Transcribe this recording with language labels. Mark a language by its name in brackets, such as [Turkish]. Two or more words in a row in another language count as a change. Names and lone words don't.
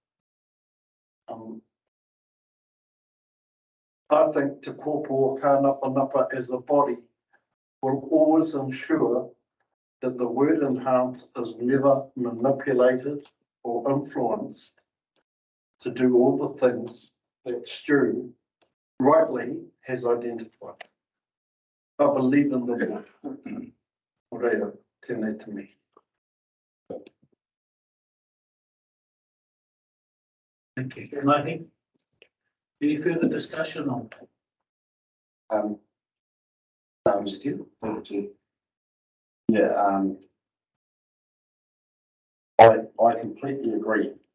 [English] I think Te Kōpu Kānapanapa as a body will always ensure that the word enhance is never manipulated or influenced to do all the things that Stu rightly has identified. I believe in the word. [Māori] Orea, tēnei te me. [English] Thank you. Mahi, any further discussion on that? No, Stu, thank you. Yeah, I completely agree.